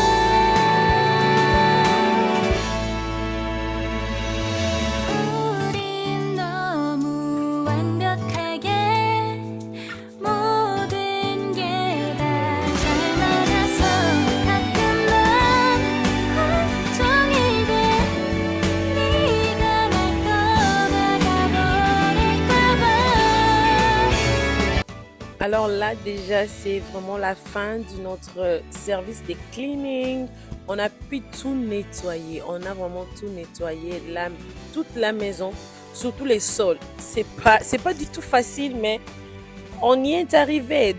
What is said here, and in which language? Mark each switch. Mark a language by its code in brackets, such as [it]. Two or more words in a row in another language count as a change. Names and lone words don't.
[ko] 우린 너무 완벽하게 모든 게 다 잘 맞아서 가끔만 걱정이 돼 네가 날 떠나가 버릴까 봐 [fr] Alors là, déjà, c'est vraiment la fin de notre service de cleaning. On a pu tout nettoyer. On a vraiment tout nettoyé, toute la maison, surtout les sols. C'est pas du tout facile, mais on y est arrivé.